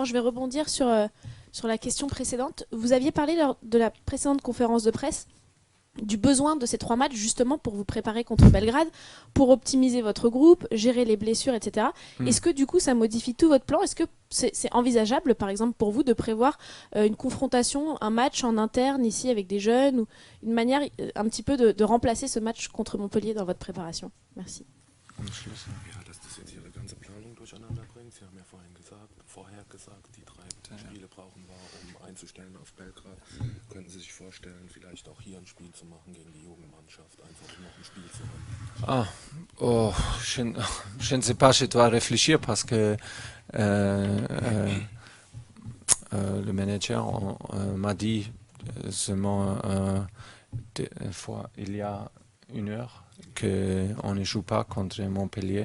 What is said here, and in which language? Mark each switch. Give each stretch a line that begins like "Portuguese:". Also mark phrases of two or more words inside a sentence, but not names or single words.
French: Je vais rebondir sur la question précédente. Vous aviez parlé lors de la précédente conférence de presse du besoin de ces 3 matchs justement pour vous préparer contre Belgrade, pour optimiser votre groupe, gérer les blessures, etc. Est-ce que du coup ça modifie tout votre plan? Est-ce que c'est envisageable par exemple pour vous de prévoir une confrontation, un match en interne ici avec des jeunes, ou une manière un petit peu de remplacer ce match contre Montpellier dans votre préparation? Merci.
German: Ja, dass das jetzt ihre ganze Planung durcheinander bringt. Sie haben ja vorher gesagt, die 3 Spiele brauchen wir, um einzustellen auf Belgrad. Könnten Sie sich vorstellen, vielleicht auch hier ein Spiel zu machen gegen die Jugendmannschaft, einfach um noch ein Spiel zu haben?
French: Je ne sais pas, je dois réfléchir parce que le manager m'a dit seulement une fois, il y a 1 heure, qu'on ne joue pas contre Montpellier.